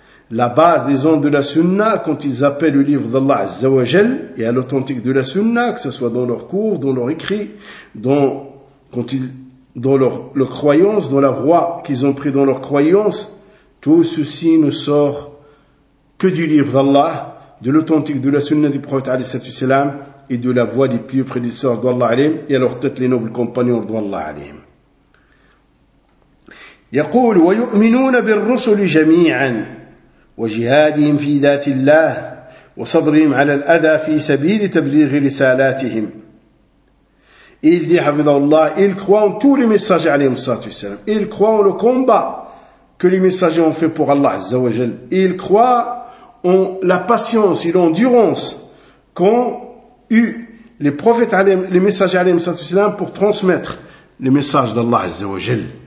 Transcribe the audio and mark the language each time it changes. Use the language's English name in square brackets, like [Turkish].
[French] la base des gens de la Sunna, quand ils appellent le livre d'Allah Azza wa Jal et à l'authentique de la Sunna, que ce soit dans leurs cours, dans leurs écrits, dans leur croyance, dans la voie qu'ils ont pris dans leur croyance, tout ceci ne sort que du livre d'Allah, de l'authentique de la Sunna du Prophète alayhi salatu wasalam et de la voie des pieux prédécesseurs d'Allah alayhim et à leur tête les nobles compagnons d'Allah alayhim. [Arabic] يقول ويؤمنون بالرسل جميعا وجهادهم في ذات الله وصبرهم على الأذى في سبيل تبليغ رسالاتهم. [French] Il dit, [Arabic] حفظه الله, [French] ils croient en tous les messagers [Arabic] عليهم الصلاة والسلام. [French] Ils croient en le combat que les messagers ont fait pour Allah [Arabic] عز وجل. [French] Ils croient en la patience et l'endurance qu'ont eu les prophètes [Arabic] عليهم, [French] les messagers [Arabic] عليهم الصلاة والسلام [French] pour transmettre le message d'Allah [Arabic] عز وجل.